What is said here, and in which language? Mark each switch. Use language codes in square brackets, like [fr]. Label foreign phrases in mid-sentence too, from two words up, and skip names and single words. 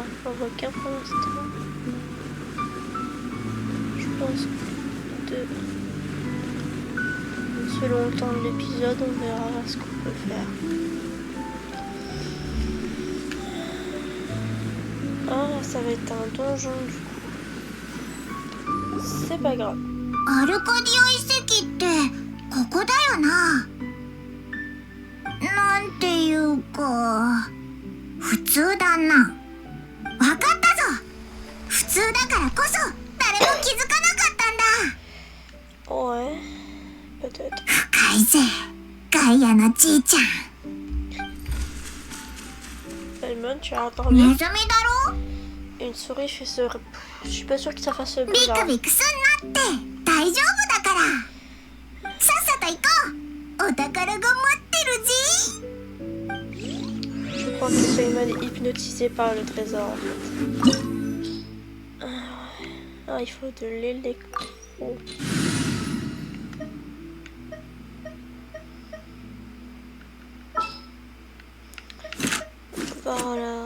[fr] On voit qu'un pour l'instant. Je pense que selon le temps de l'épisode, on verra ce qu'on peut faire. Ah, ça va être un donjon du coup. C'est pas grave. [ja] アルカディア遺跡ってここだよな。なんていうか普通だな。わかったぞ。普通だからこそ誰も気づかなかったんだ。 [fr] Ouais, peut-être. [ja] 深いぜ、ガイアのじいちゃん。 [fr] Elmon, tu as [ja] ネ [fr] entendu? [ja] ズミだろ。 [fr] Une souris fait ce... Je suis pas sûre que ça fasse ce [ja] ビ [fr] bruit [ja] ク [fr] là. [ja] ビクすんなって大丈夫だから。さっさと行こう。お宝が待ってるぜ。 [fr] Je crois que Payman est hypnotisé par le trésor en fait. Ah, il faut de l'électro. Voilà.